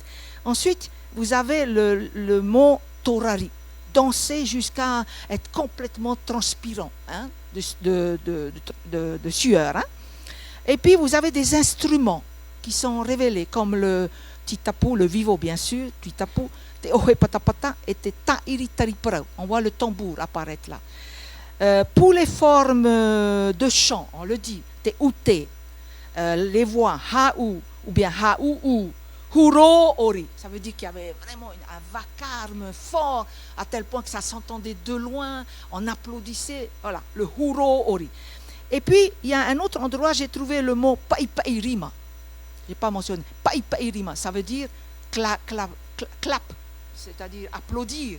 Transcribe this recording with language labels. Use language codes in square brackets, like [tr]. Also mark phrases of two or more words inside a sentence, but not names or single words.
[fr] Ensuite, vous avez le mot torari, danser jusqu'à être complètement transpirant, hein, de sueur. Hein. Et puis, vous avez des instruments qui sont révélés, comme le titapu, le vivo bien sûr, [ty] titapu, te ohe patapata et te ta'iri tariprau. [fr] On voit le tambour apparaître là. Pour les formes de chant, on le dit, [ty] te ute, [fr] les voix ha'u ou bien ha'u, [ty] huro ori. [fr] Ça veut dire qu'il y avait vraiment un vacarme fort, à tel point que ça s'entendait de loin, on applaudissait. Voilà, le [ty] huro ori. [fr] Et puis, il y a un autre endroit, j'ai trouvé le mot paipairima. Je n'ai pas mentionné. Paipairima, ça veut dire clap, c'est-à-dire applaudir.